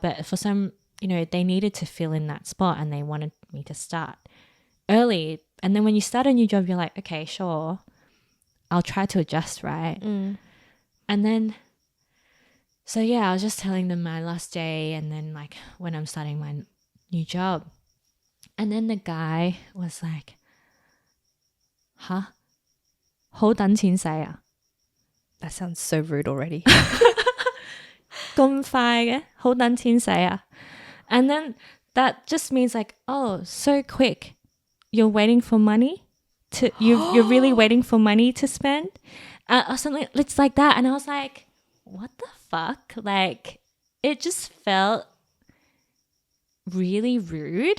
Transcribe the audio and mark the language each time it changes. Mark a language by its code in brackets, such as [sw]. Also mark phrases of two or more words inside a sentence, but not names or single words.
[en] But for some, they needed to fill in that spot and they wanted me to start early And then when you start a new job, you're like, okay, sure, I'll try to adjust, right? And then, so yeah, I was just telling them my last day and then like when I'm starting my new job. And then the guy was like, huh? [yue] 好等錢使啊? [en] That sounds so rude already. [yue] 咁快嘅？好等錢使啊? [en] And then that just means like, oh, so quick. You're waiting for money? You're really waiting for money to spend? Or something. It's like that. And I was like, what the fuck? Like, it just felt really rude.